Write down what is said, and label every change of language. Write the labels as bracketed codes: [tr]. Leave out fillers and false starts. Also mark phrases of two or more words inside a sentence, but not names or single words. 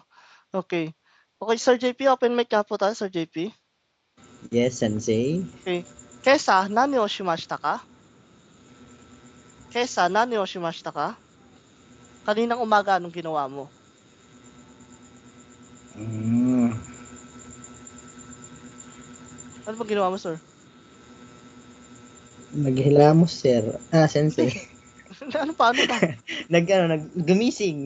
[en] Okay. [tl] Okay, Sir JP, [en] open mic [tl] nga po tayo, Sir JP. [en] Yes, sensei. Okay. [ja] 今朝、何をしましたか？今朝、何をしましたか? [tl] Kaninang umaga, anong ginawa mo? Ano bang ginawa mo, sir? Naghilamos, sir. Sensei. Ano pa? Gumising.